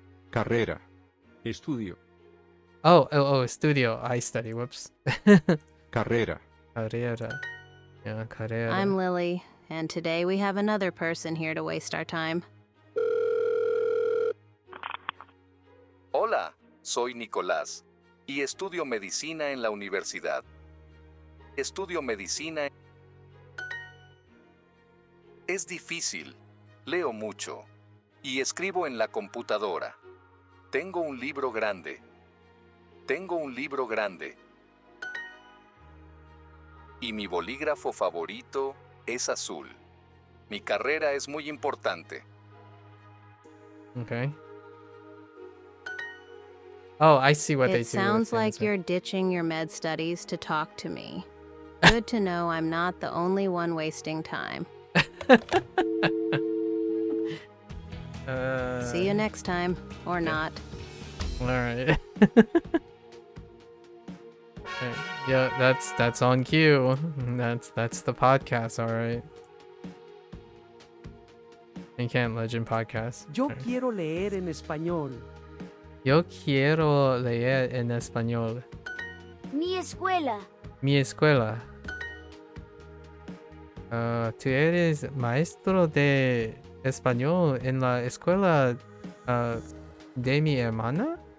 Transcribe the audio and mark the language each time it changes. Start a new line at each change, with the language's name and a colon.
Spanish: Carrera. Estudio.
English: Oh, estudio. I study. Whoops.
Spanish: Carrera. Carrera. Yeah, carrera.
English: I'm Lily, and today we have another person here to waste our time.
Spanish: Hola, soy Nicolás y estudio medicina en la universidad. Estudio medicina. Es difícil, leo mucho y escribo en la computadora. Tengo un libro grande. Tengo un libro grande. Y mi bolígrafo favorito es azul. Mi carrera es muy importante.
English: Okay. Oh, I see what they do. It sounds like things, you're ditching your med studies to talk to me. Good to know I'm not the only one wasting time. See you next time, or not. All right. Okay. Yeah, that's on cue. That's the podcast. All right. You can't legend podcast.
Spanish: Yo quiero leer en español. Yo quiero leer en español. Mi escuela. Mi escuela. ¿Tú eres maestro de español en la escuela de mi hermana?